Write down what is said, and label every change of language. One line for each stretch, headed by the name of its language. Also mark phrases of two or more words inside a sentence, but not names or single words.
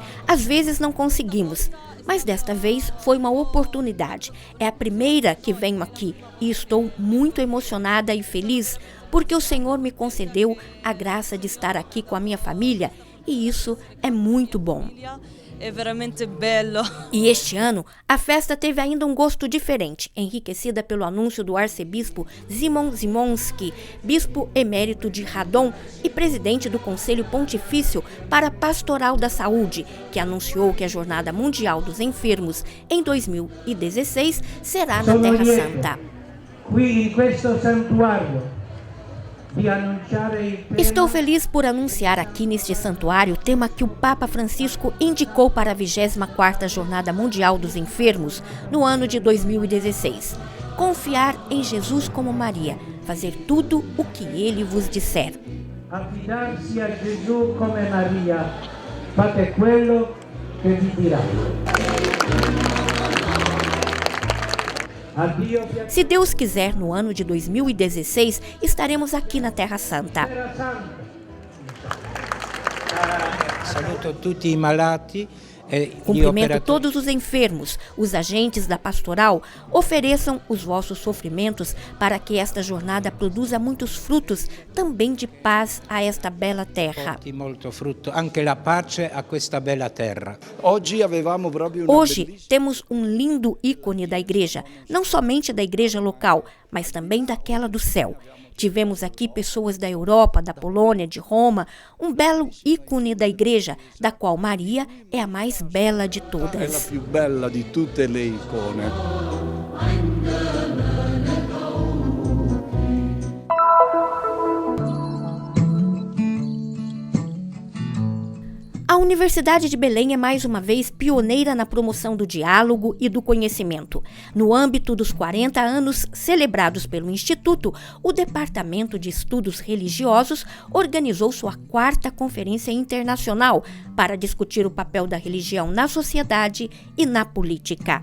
Portuguese: Às vezes não conseguimos, mas desta vez foi uma oportunidade. É a primeira que venho aqui e estou muito emocionada e feliz porque o Senhor me concedeu a graça de estar aqui com a minha família e isso é muito bom.
Italian: É veramente bello.
Portuguese: E este ano, a festa teve ainda um gosto diferente, enriquecida pelo anúncio do arcebispo Szymon Zimonski, bispo emérito de Radom e presidente do Conselho Pontifício para a Pastoral da Saúde, que anunciou que a Jornada Mundial dos Enfermos em 2016 será na Terra Santa. Estou feliz por anunciar aqui neste santuário o tema que o Papa Francisco indicou para a 24ª Jornada Mundial dos Enfermos no ano de 2016. Confiar em Jesus como Maria, fazer tudo o que Ele vos disser.
Italian: Affidarsi a Gesù come Maria, fate quello che vi dirà.
Portuguese: Se Deus quiser, no ano de 2016, estaremos aqui na Terra Santa.
Italian: Saluto tutti i malati.
Portuguese: Cumprimento todos os enfermos, os agentes da pastoral, ofereçam os vossos sofrimentos para que esta jornada produza muitos frutos, também de paz a esta bela terra. Hoje temos um lindo ícone da igreja, não somente da igreja local, mas também daquela do céu. Tivemos aqui pessoas da Europa, da Polônia, de Roma, um belo ícone da igreja, da qual Maria é a mais bela de todas.
Italian: É a più bella di tutte le icone.
Portuguese: A Universidade de Belém é mais uma vez pioneira na promoção do diálogo e do conhecimento. No âmbito dos 40 anos celebrados pelo Instituto, o Departamento de Estudos Religiosos organizou sua 4ª Conferência Internacional para discutir o papel da religião na sociedade e na política.